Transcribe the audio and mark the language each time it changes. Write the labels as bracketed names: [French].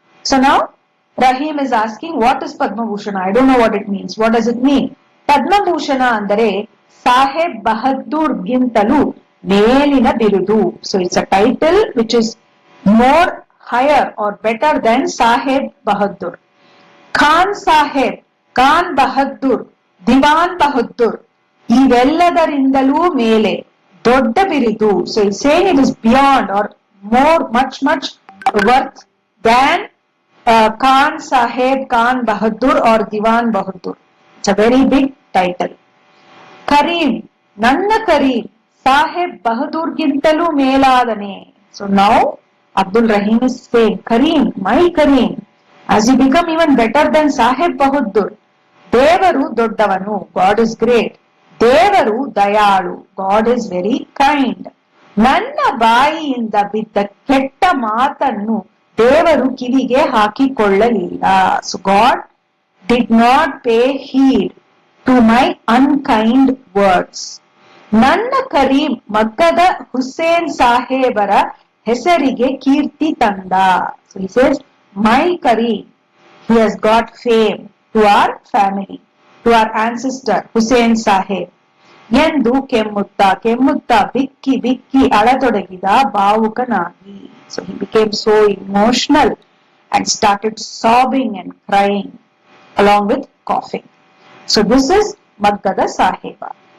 [English] So now Rahim is asking, what is Padmabhushana? I don't know what it means. What does it mean? [Kannada] Padmabhushana ಅಂದರೆ ಸಾಹೇಬ್ ಬಹದ್ದೂರ್ ಗಿಂತಲೂ ಮೇಲಿನ ಬಿರುದು. [English] So it's a title which is more higher or better than Saheb Bahadur. [Kannada] Khan Saheb, Khan Bahadur, Diwan Bahadur, ಇವೆಲ್ಲದರಿಂದಲೂ ಮೇಲೆ ದೊಡ್ಡ ಬಿರುದು. [English] So it's saying it is beyond or more, much worth than Khan Saheb, Khan Bahadur or Diwan Bahadur. It's a very big title. Kareem, [Kannada] Nanna Kareem, Saheb Bahadur gintalu meladane. [English] So now Abdul Rahim is saying, Kareem, my Kareem, as you become even better than Saheb Bahadur, [Kannada] Devaru Doddavanu, [English] God is great. [Kannada] Devaru Dayalu, [English] God is very kind. [Kannada] ನನ್ನ ಬಾಯಿಯಿಂದ ಬಿದ್ದ ಕೆಟ್ಟ ಮಾತನ್ನು ದೇವರು ಕಿವಿಗೆ ಹಾಕಿಕೊಳ್ಳಲಿಲ್ಲ. [English] So God did not pay heed to my unkind words. [Kannada] ನನ್ನ ಕರೀಂ ಮಕ್ಕದ ಹುಸೇನ್ ಸಾಹೇಬರ ಹೆಸರಿಗೆ ಕೀರ್ತಿ ತಂದ. [English] So he says, my Kareem, he has got fame to our family, to our ancestor Hussain Saheb. [Kannada] ಎಂದು ಕೆಮ್ಮುತ್ತಾ ಬಿಕ್ಕಿ ಅಳತೊಡಗಿದ ಭಾವುಕನಾಗಿ. [English] So he became so emotional and started sobbing and crying along with coughing. So this is Maggada Saheba.